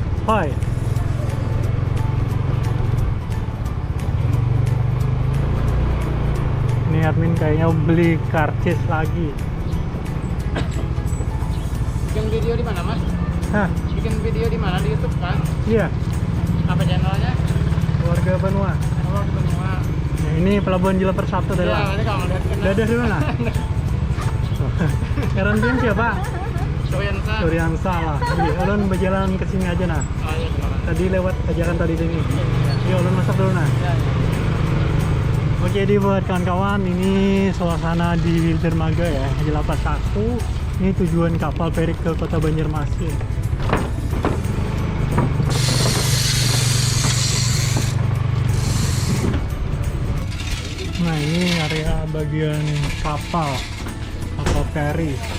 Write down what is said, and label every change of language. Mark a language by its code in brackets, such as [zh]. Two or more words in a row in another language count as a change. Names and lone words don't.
[id] Hai. Ini admin kayaknya beli karcis lagi. Bikin video di mana, Mas? Hah, Bikin video di mana? Di YouTube kan? iya, Apa channelnya? warga Banua. Oh, di Benua. Nah, ini pelabuhan Jilaper 1 tadi Iya, lah. nanti kalau lihat kenal. Dadah di mana? Karantin siapa? Soyansa. Suryansa lah. [bjn] Iya, ulun berjalan ke sini aja nah. [id] Oh iya, gimana? Tadi lewat ajaran tadi sini. [bjn] Iya, ulun masuk dulu nah. [id] Iya, iya. Oke, jadi buat kawan-kawan, ini suasana di dermaga ya, Jilapat 1. Ini tujuan kapal feri ke kota Banjarmasin. Nah, ini area bagian kapal feri.